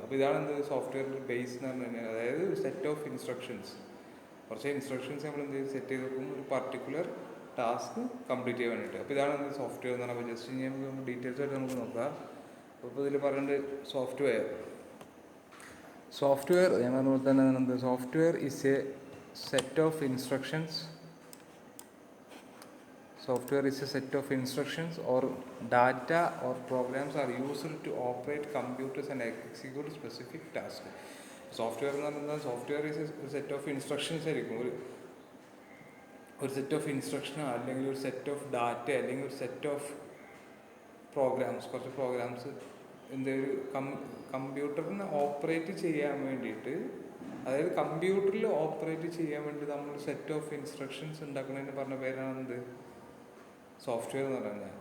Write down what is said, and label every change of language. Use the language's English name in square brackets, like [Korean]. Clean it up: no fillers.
[Malayalam] അപ്പോൾ ഇതാണ് എന്ത് സോഫ്റ്റ്വെയറിൻ്റെ ബേസ് എന്ന് പറഞ്ഞു കഴിഞ്ഞാൽ. അതായത് ഒരു സെറ്റ് ഓഫ് ഇൻസ്ട്രക്ഷൻസ്, കുറച്ച് ഇൻസ്ട്രക്ഷൻസ് നമ്മൾ എന്ത് ചെയ്ത് സെറ്റ് ചെയ്ത് വെക്കും ഒരു പർട്ടിക്കുലർ ടാസ്ക് കംപ്ലീറ്റ് ചെയ്യാൻ വേണ്ടിയിട്ട്. അപ്പോൾ ഇതാണ് സോഫ്റ്റ്വെയർ എന്ന് പറഞ്ഞാൽ. ജസ്റ്റ് ഇനി നമുക്ക് ഡീറ്റെയിൽസ് ആയിട്ട് നമുക്ക് നോക്കാം. അപ്പോൾ ഇതിൽ പറയേണ്ടത് സോഫ്റ്റ്വെയർ ഞാൻ പറഞ്ഞ പോലെ തന്നെ എന്ത് [English] Software is a set of instructions. Software is a set of instructions or data or programs are used to operate computers and execute specific tasks. [Malayalam] Software എന്ന് പറഞ്ഞാൽ സോഫ്റ്റ്വെയർ ഈസ് ഒരു സെറ്റ് ഓഫ് ഇൻസ്ട്രക്ഷൻസ് ആയിരിക്കും. ഒരു set of instruction, അല്ലെങ്കിൽ ഒരു set of data, അല്ലെങ്കിൽ ഒരു set of programmes, കുറച്ച് പ്രോഗ്രാംസ് എന്തൊരു കമ്പ്യൂട്ടറിനെ ഓപ്പറേറ്റ് ചെയ്യാൻ വേണ്ടിയിട്ട്, അതായത് കമ്പ്യൂട്ടറിൽ ഓപ്പറേറ്റ് ചെയ്യാൻ വേണ്ടി നമ്മൾ സെറ്റ് ഓഫ് ഇൻസ്ട്രക്ഷൻസ് ഉണ്ടാക്കുന്നതിന് പറഞ്ഞ പേരാണ് എന്ത് സോഫ്റ്റ്വെയർ എന്ന് പറഞ്ഞാൽ.